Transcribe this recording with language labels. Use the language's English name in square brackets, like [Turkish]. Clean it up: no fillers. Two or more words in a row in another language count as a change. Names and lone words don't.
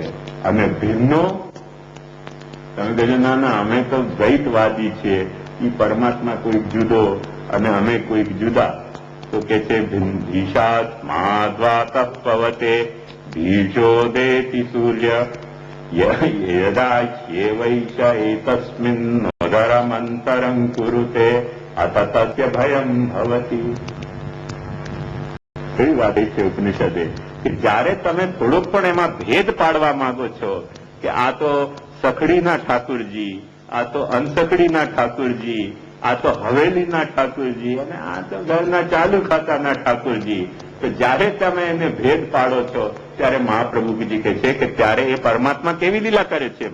[Gujarati] અને ભીમનો તમે કહેજો ના અમે તો દ્વૈતવાદી છીએ, એ પરમાત્મા કોઈક જુદો અને અમે કોઈક જુદા. તો કે છે [Sanskrit] भीषास्माद्वातः पवते भीषोदेति सूर्य यदा ह्येवैष एतस्मिन्नोदरमन्तरं कुरुते अथ तस्य भयं भवति. [Gujarati] એવી વાત છે ઉપનિષદે કે જયારે તમે થોડોક પણ એમાં ભેદ પાડવા માંગો છો કે આ તો સખડીના ઠાકુરજી, આ તો અનસખડીના ઠાકુરજી, આ તો હવેલીના ઠાકુરજી અને આ તો ઘરના ચાલુ ખાતાના ઠાકુરજી, તો જયારે તમે એને ભેદ પાડો છો ત્યારે મહાપ્રભુજી કહે છે કે ત્યારે એ પરમાત્મા કેવી લીલા કરે છે?